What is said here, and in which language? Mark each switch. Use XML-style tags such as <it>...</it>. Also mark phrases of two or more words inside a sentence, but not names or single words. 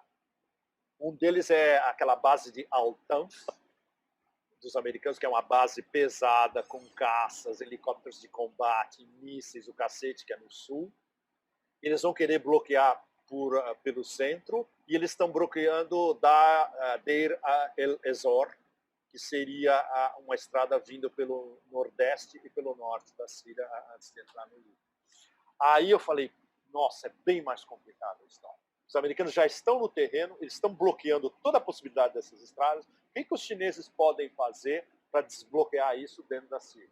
<pt>Um deles é aquela base de Al-Tanf, dos americanos, que é uma base pesada, com caças, helicópteros de combate, mísseis, o cacete, que é no sul. Eles vão querer bloquear pelo centro, e eles estão bloqueando da Deir el-Ezor, que seria uma estrada vindo pelo nordeste e pelo norte da Síria antes de entrar no Líbano. Aí eu falei, nossa, é bem mais complicado a história. Os americanos já estão no terreno, eles estão bloqueando toda a possibilidade dessas estradas. O que os chineses podem fazer para desbloquear isso dentro da Síria?</pt>